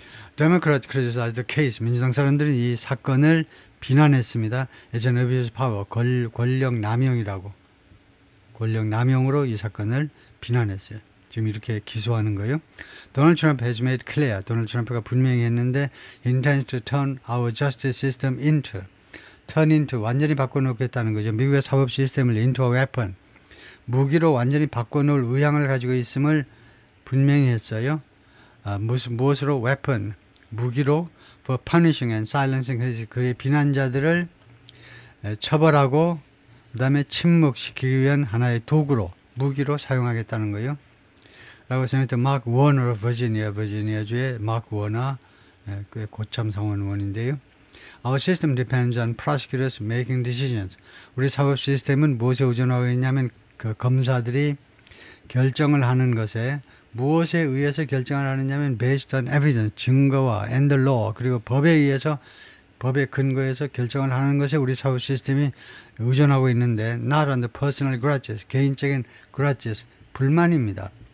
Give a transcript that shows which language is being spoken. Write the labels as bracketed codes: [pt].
[ko] 그다음에 그래서 the case, 민주당 사람들이 이 사건을 비난했습니다. 예전 [en] abuse power, [ko] 권력 남용이라고, 권력 남용으로 이 사건을 비난했어요. 지금 이렇게 기소하는 거예요. [en] 도널드 트럼프 has made clear, [ko] 도널드 트럼프가 분명히 했는데 [en] he intends to turn our justice system into, turn into, [ko] 완전히 바꿔놓겠다는 거죠. 미국의 사법 시스템을 [en] into a weapon, [ko] 무기로 완전히 바꿔놓을 의향을 가지고 있음을 분명히 했어요. 무엇으로? weapon, 무기로 [en] for punishing and silencing, [ko] 그의 비난자들을 처벌하고 그 다음에 침묵시키기 위한 하나의 도구로, 무기로 사용하겠다는 거예요. 라고 세네이터 마크 워너 버지니아주의 마크 워너, 꽤 고참 상원의원인데요. [en] Our system depends on prosecutors making decisions. [ko] 우리 사법 시스템은 무엇에 의존하고 있냐면 그 검사들이 결정을 하는 것에, 무엇에 의해서 결정을 하느냐면 [en] based on evidence, [ko] 증거와 [en] and the law, [ko] 그리고 법에 의해서, 법의 근거에서 결정을 하는 것에 우리 사법 시스템이 의존하고 있는데 [en] not on the personal grudges, [ko] 개인적인 grudges, 불만입니다.